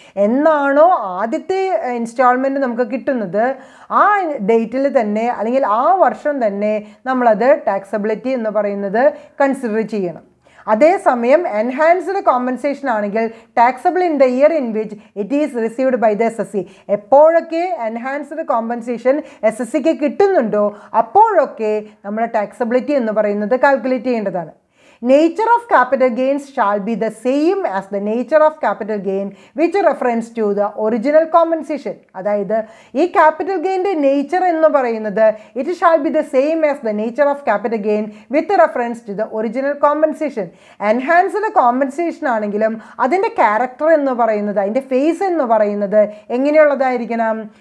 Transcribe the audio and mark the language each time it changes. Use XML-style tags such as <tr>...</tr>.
<ml>എന്നാണോ ആദ്യത്തെ ഇൻസ്റ്റാൾമെൻറ്റ് നമുക്ക് കിട്ടുന്നത് ആ ഡേറ്റിൽ തന്നെ അല്ലെങ്കിൽ ആ വർഷം തന്നെ നമ്മളത് ടാക്സബിലിറ്റി എന്ന് പറയുന്നത് കൺസിഡർ ചെയ്യണം.</ml> <en>അതേസമയം enhanced compensation ആണെങ്കിൽ taxable in the year in which it is received by the SSC.</en> <ml>എപ്പോഴൊക്കെ എൻഹാൻസ്ഡ് കോമ്പൻസേഷൻ SSCക്ക് കിട്ടുന്നുണ്ടോ അപ്പോഴൊക്കെ നമ്മൾ ടാക്സബിലിറ്റി എന്ന് പറയുന്നത് കാൽക്കുലേറ്റ് ചെയ്യേണ്ടതാണ്.</ml> <en>Nature of capital gains shall be the same as the nature of capital gain which reference to the original compensation.</en> <ml>അതായത് ഈ capital ഗെയിൻ്റെ nature എന്ന് പറയുന്നത്</ml> <en>It shall be the same as the nature of capital gain with reference to the original compensation.</en> <ml>Enhanced compensation ആണെങ്കിലും അതിൻ്റെ character എന്ന് പറയുന്നത് അതിൻ്റെ face എന്ന് പറയുന്നത് എങ്ങനെയുള്ളതായിരിക്കണം?</ml>